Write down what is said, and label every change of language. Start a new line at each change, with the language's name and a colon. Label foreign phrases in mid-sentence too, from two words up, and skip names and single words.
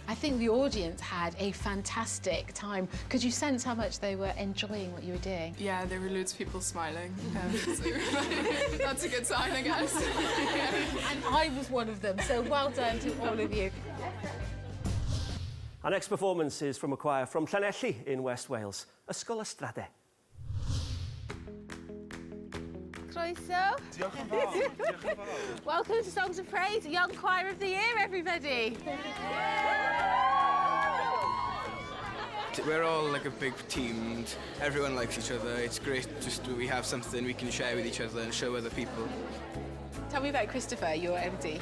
English: I think the audience had a fantastic time. Could you sense how much they were enjoying what you were doing? Yeah, there were loads of people smiling. That's a good sign, I guess. And I was one of them, so well done to all of you. Our next performance is from a choir from Llanelli in West Wales, Ysgol Ystrade.
Welsh: Croeso. Diolch yn fawr. Diolch yn fawr.
English: Welcome to Songs of Praise, Young Choir of the Year, everybody. We're all like a big team and everyone likes each other. It's great just we have something we can share with each other and show other people. Tell me about Christopher, your MD.